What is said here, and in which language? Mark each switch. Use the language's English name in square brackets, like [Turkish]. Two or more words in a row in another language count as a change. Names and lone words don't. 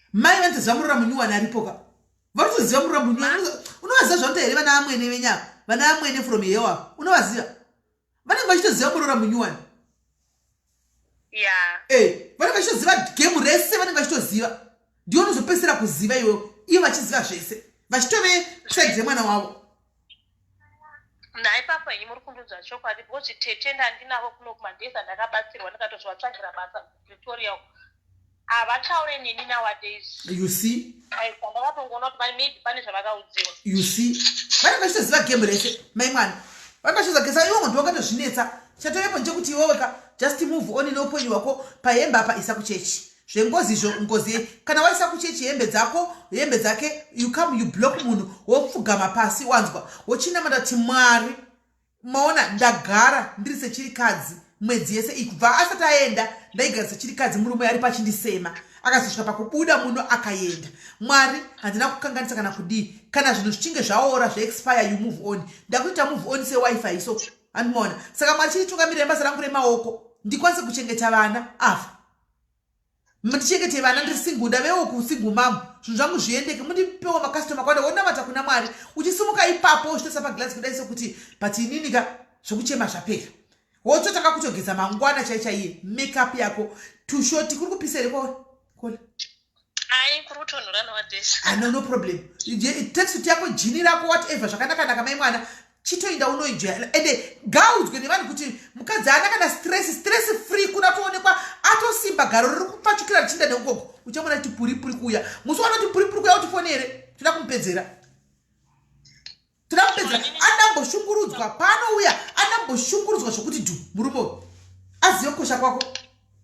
[Shona] mai vanotoziva murura munyuwani aripoka varitoziva murura munyuwani unovaziva zvanoita here vana vamwene venyama vana vamwene from yewa unovaziva vanenge vachitoziva murura munyuwani vanenge vachitoziva gemu rese vanenge vachitoziva ndiwo unozopedzisira kuziva iwewo ivo vachiziva zvese vachitove trade remwana wavo naipapo henyu muri kundudza chokwadi because tete ndandinavo kuno kumageza ndakabatsirwa ndikatozvatsvagira basa pretoria havataure neni nowadays [English] you see [Shona] ndakatongoona kuti maybe pane zvavakaudziwa [English] you see [Shona] vanenge vachitoziva gemu rese mai mwana vanenge vachitoziva iwo muntu wakatozvinetsa chatovepo nchekuti iwoweka [English] just move on [Shona] neupenyu hwako pahembe apa isa kuchechi zvengozi izvo ngozi kana waisa kuchechi hembe dzake [English] you come you block [Shona] munhu wopfugama pasi wanzwa wochinamata kuti Mwari maona ndagara ndiri sechirikadzi mwedzi yese iyi kubva asati aenda ndaigara sechirikadzi murume ari pachindisema akazosvika pakubuda munhu akaenda Mwari handina kukanganisa kana kudii kana zvinhu zvichinge zvaora zvaexpire you [English] move on [Shona] ndakuita [English] move on [Shona] sewifi iso andimona saka Mwari chiritungamirira basa rangu remaoko ndikwanise kuchengeta vana afa ndichengete vana ndiri single ndavewo kusingle mamu zvinhu zvangu zviendeke mundipewo makastoma kwanda wonamata kuna Mwari uchisimuka ipapo uchitoisa paglasi kudai sokuti but ininika zvokuchema zvapera wototaka kutogeza mangwana chaichaiye makeup yako tushoti kuri kupisere kola ai kuri kutonhora nowadays [English] no problem [Shona] tracksuit yako jini rako whatever zvakanaka mai mwana chitoinda unoenjoya ende gaudzwe nevanhu kuti mukadzi ana kana [English] stress free [Shona] kuna toonekwa atosimba garo riri kupfachukira richinda neukoko uchamona kuti puripuri kuya musi wana kuti puripuri kuya utifonere toda kumupedzera anamboshungurudzwa panouya anamboshungurudzwa zvokuti dhu murume azive kukosha kwako